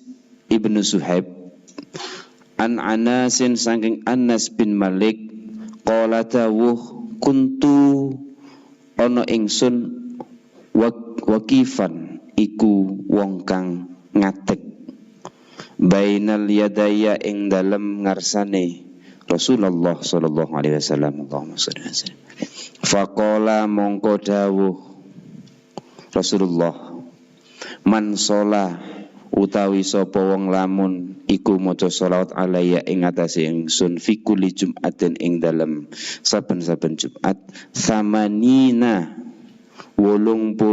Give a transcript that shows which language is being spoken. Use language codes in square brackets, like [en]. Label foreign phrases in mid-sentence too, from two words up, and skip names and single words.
[jv] ibnu Suhaib, an Anasin saking Anas bin Malik, qala dawuh kuntu ono ingsun wakifan iku wong kang ngadeg bainal yadaya ing dalem ngarsane Rasulullah [ar] صلى الله عليه وسلم. اللهم صل عليه وسلم. [jv] Faqala mongko dawuh Rasulullah, [ar] من صلى [jv] utawi sapa wong lamun iku maca sholawat alaiya ing atase ingsun [ar] في كل جمعة [jv] ing dalem saben-saben Jumat samanina 80